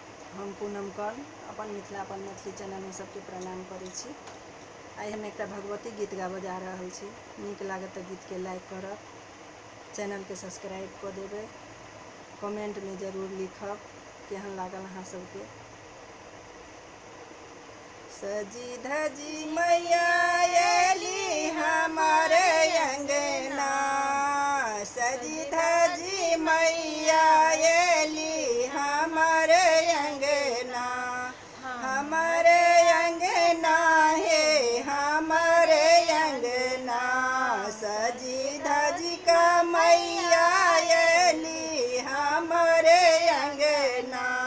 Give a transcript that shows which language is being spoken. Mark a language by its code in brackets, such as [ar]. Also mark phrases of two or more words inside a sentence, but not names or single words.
[mai] हम पूनम कर्ण अपन मिथिला अपन मैथिली चैनल में सबके प्रणाम करै छी। आई हम एक भगवती गीत गाबऽ जा रहल छी। नीक लागत तऽ गीत के लाइक करब, चैनल के सब्सक्राइब कऽ देबै, कमेंट में जरूर लिखब केहन लागल अहाँ सबके। सजी धजी मैया एली हमारे अंगना, सजी धजी मैया एली हमारे अंगना, हमारे अंगना हे हमारे अंगना, सजी धजी का मैया एली हमारे अंगना।